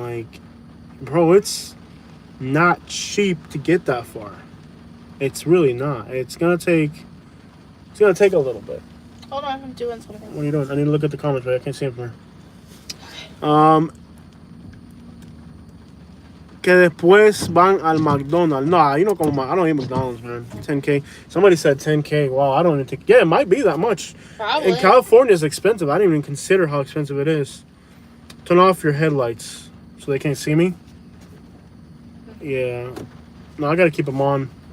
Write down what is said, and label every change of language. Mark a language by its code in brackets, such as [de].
[en] Like, bro, it's not cheap to get that far. It's really not. It's gonna take a little bit. Hold on, I'm doing something. What are you doing? I need to look at the comments, but I can't see them from here. [es] Que después van al McDonald's. [en] No, you don't go. I don't eat McDonald's, man. 10K. Somebody said 10K. Wow, I don't even think. Yeah, it might be that much. Probably. And California is expensive. I didn't even consider how expensive it is. Turn off your headlights so they can't see me. Yeah. No, I gotta keep them on.